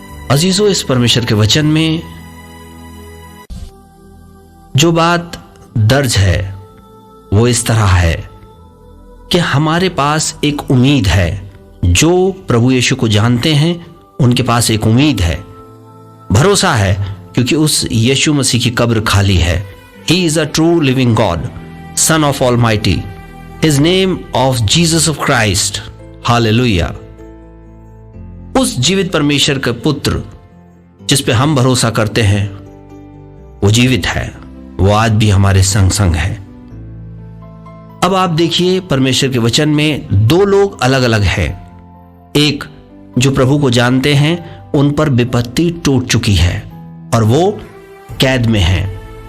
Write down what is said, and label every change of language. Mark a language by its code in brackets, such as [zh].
[hi] अजीजों, इस परमेश्वर के वचन में जो बात दर्ज है वो इस तरह है कि हमारे पास एक उम्मीद है। जो प्रभु यीशु को जानते हैं उनके पास एक उम्मीद है, भरोसा है, क्योंकि उस यीशु मसीह की कब्र खाली है। [en] He is a true living God, Son of Almighty. His name of Jesus of Christ. Hallelujah. [hi] उस जीवित परमेश्वर के पुत्र जिस पे हम भरोसा करते हैं वो जीवित है, वो आज भी हमारे संग संग है। अब आप देखिए, परमेश्वर के वचन में दो लोग अलग अलग हैं। एक जो प्रभु को जानते हैं, उन पर विपत्ति टूट चुकी है और वो कैद में है।